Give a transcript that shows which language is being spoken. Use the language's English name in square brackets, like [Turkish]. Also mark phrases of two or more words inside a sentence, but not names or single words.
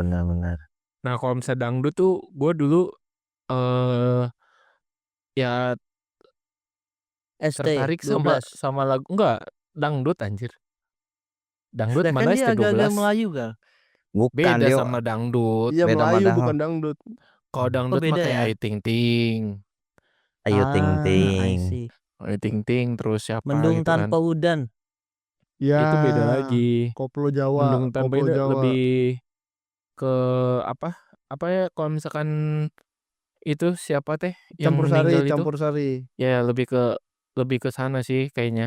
[Indonesian] Nah kalau misalnya dangdut tuh gue dulu ya ST tertarik 12. sama lagu enggak dangdut anjir. Dangdut Lah kan mana dia agak-agak ST12? Melayu kan? Bukan Beda dia sama dangdut. Iya, beda Melayu padahal. bukan dangdut. Kalau Oh dangdut mah beda kayak ya? Ayu Ting Ting. Ayu Ting [English] I [Indonesian] Ting. [English] see. [Indonesian] Ayu Ting Ting terus siapa Mendung gitu kan. Tanpa Udan. Ya, Itu beda lagi. koplo Jawa, Mendung Tanpa koplo Udan Jawa. lebih ke apa? Apa ya kalau misalkan itu siapa teh yang Campur sari, meninggal itu? campur sari. Ya lebih ke sana sih kayaknya.